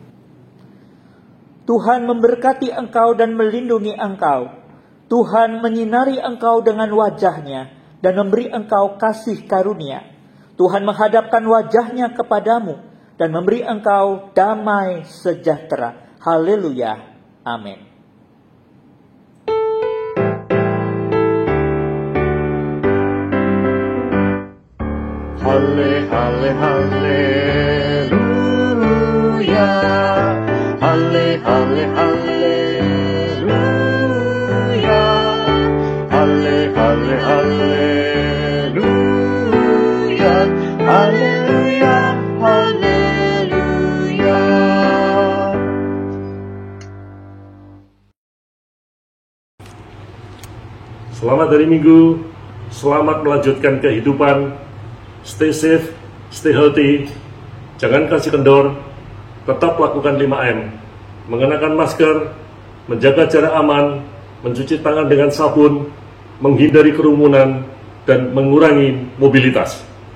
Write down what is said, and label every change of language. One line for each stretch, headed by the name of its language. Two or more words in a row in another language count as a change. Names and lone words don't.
Indonesian: Tuhan memberkati engkau dan melindungi engkau. Tuhan menyinari engkau dengan wajah-Nya dan memberi engkau kasih karunia. Tuhan menghadapkan wajah-Nya kepadamu dan memberi engkau damai sejahtera. Haleluya. Amin. Halle, halle, halleluya. Halle, halle, halleluya. Halle, halle, halleluya. Haleluya, haleluya. Selamat hari Minggu, selamat melanjutkan kehidupan.
English: Stay safe, stay healthy,
Indonesian: jangan kasih kendor, tetap lakukan 5M, mengenakan masker, menjaga jarak aman, mencuci tangan dengan sabun, menghindari kerumunan, dan mengurangi mobilitas.